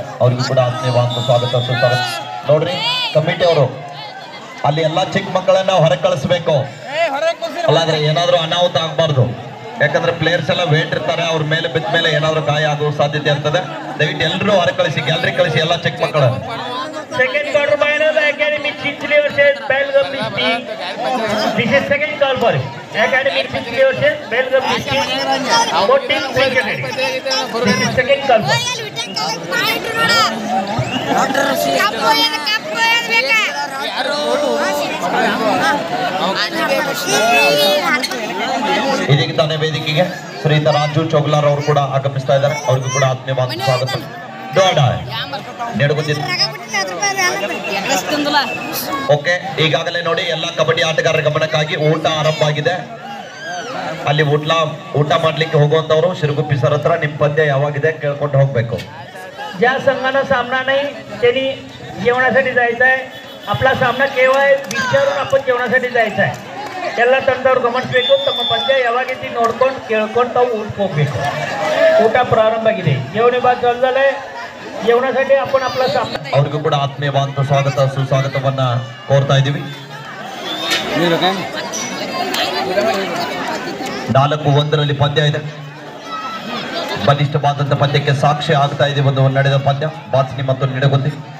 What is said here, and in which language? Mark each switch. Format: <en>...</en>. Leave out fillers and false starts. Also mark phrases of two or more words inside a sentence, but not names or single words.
<kn>ಅವ್ರಿಗೂ ಕೂಡ ಆತ್ಮೀಯವಾದ ಸ್ವಾಗತ ಸುಸ್ವಾಗತ. ನೋಡ್ರಿ, ಕಮಿಟಿ ಅವರು ಅಲ್ಲಿ ಎಲ್ಲಾ ಚಿಕ್ಕ ಮಕ್ಕಳನ್ನ ಹೊರಗೆ ಕಳಿಸ್ಬೇಕು, ಅಲ್ಲಾಂದ್ರೆ ಏನಾದ್ರೂ ಅನಾಹುತ ಆಗ್ಬಾರ್ದು. ಯಾಕಂದ್ರೆ ಪ್ಲೇಯರ್ಸ್ ಎಲ್ಲ ವೇಟ್ ಇರ್ತಾರೆ, ಅವ್ರ ಮೇಲೆ ಬಿದ್ದ ಮೇಲೆ ಏನಾದ್ರೂ ಗಾಯ ಆಗುವ ಸಾಧ್ಯತೆ ಇರ್ತದೆ. ದಯವಿಟ್ಟು ಎಲ್ಲರೂ ಹೊರಗೆ ಕಳಿಸಿ, ಗ್ಯಾಲರಿ ಕಳಿಸಿ ಎಲ್ಲ ಚಿಕ್ಕ ಮಕ್ಕಳನ್ನ.</kn> <en>Second quarter final, Academy Chinchli versus Belgaum District. This is second call for it. Academy Chinchli versus Belgaum District. Both teams will get ready. This is second call for it.</en> <kn>ಇದೀಗ ತಾನೇ ವೇದಿಕೆಗೆ ಶ್ರೀಯುತ ರಾಜು ಚೌಗ್ಲಾರ್ ಅವರು ಕೂಡ ಆಗಮಿಸ್ತಾ ಇದ್ದಾರೆ. ಅವ್ರಿಗೂ ಕೂಡ ಆತ್ಮೀಯವಾದ ಸ್ವಾಗತ. ಓಕೆ, ಈಗಾಗಲೇ ನೋಡಿ ಎಲ್ಲ ಕಬಡ್ಡಿ ಆಟಗಾರರ ಗಮನಕ್ಕಾಗಿ ಊಟ ಆರಂಭ ಆಗಿದೆ. ಅಲ್ಲಿ ಊಟ ಮಾಡ್ಲಿಕ್ಕೆ ಹೋಗುವಂತವ್ರು ಶಿರಗುಪ್ಪಿ ಸರ್ ಹತ್ರ ನಿಮ್ ಪದ್ಯ ಯಾವಾಗಿದೆ ಕೇಳ್ಕೊಂಡು ಹೋಗ್ಬೇಕು.</kn> <mr>ज्या संघानं सामना नाही त्यांनी जेवणासाठी जायचं आहे. आपला सामना केव्हा विचारून आपण जेवणासाठी जायचं आहे.</mr> <kn>ಎಲ್ಲ ತಂಡದವ್ರು ಗಮನಿಸಬೇಕು. ತಮ್ಮ ಪಂದ್ಯ ಯಾವಾಗಿದ್ದು ನೋಡ್ಕೊಂಡು ಕೇಳ್ಕೊಂಡು ತಾವು ಊಟಕ್ಕೆ ಹೋಗ್ಬೇಕು. ಊಟ ಪ್ರಾರಂಭ ಆಗಿದೆ.</kn> <mr>जेवणी बाद चालू झालंय. जेवणासाठी आपण आपला सामना.</mr> <kn>ಅವ್ರಿಗೂ ಕೂಡ ಆತ್ಮೀಯವಾದ ಸ್ವಾಗತ ಸುಸ್ವಾಗತವನ್ನ ಕೋರ್ತಾ ಇದ್ದೀವಿ. 4-1 ಪಂದ್ಯ ಇದೆ. ಬಲಿಷ್ಠವಾದಂಥ ಪಂದ್ಯಕ್ಕೆ ಸಾಕ್ಷಿ ಆಗ್ತಾ ಇದೆ ಒಂದು ನಡೆದ ಪಂದ್ಯ, ಬಾತ್ನಿ ಮತ್ತು ನಿಡಗುಂದಿ.</kn>